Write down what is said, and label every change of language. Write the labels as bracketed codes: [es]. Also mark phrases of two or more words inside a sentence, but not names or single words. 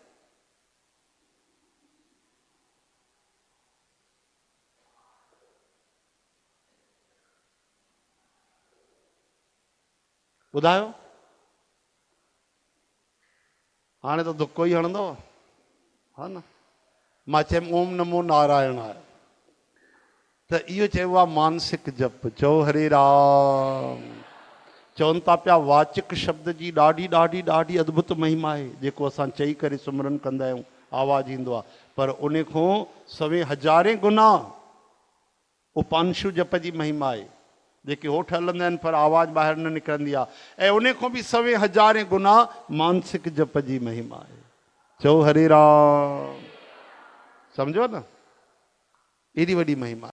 [sd] ॿुधायो। हाणे त दुको ई हणंदव, हा न? मां चयुमि [sa] ओम नमो नारायणाय। [sd] त इहो चइबो आहे मानसिक जप। चओ हरे राम। चवनि था पिया वाचिक शब्द जी ॾाढी ॾाढी ॾाढी अद्भुत महिमा आहे, जेको असां चई करे सुमरन कंदा आहियूं, आवाज़ ईंदो आहे। पर उन खां सवे हज़ारे गुना उपांशु जप जी महिमा आहे, जेके होठ हलंदा आहिनि पर आवाज़ ॿाहिरि न निकिरंदी आहे। ऐं उन खां बि सवे हज़ारे गुना मानसिक जप जी महिमा आहे। चओ हरे राम। सम्झो न, एॾी वॾी महिमा।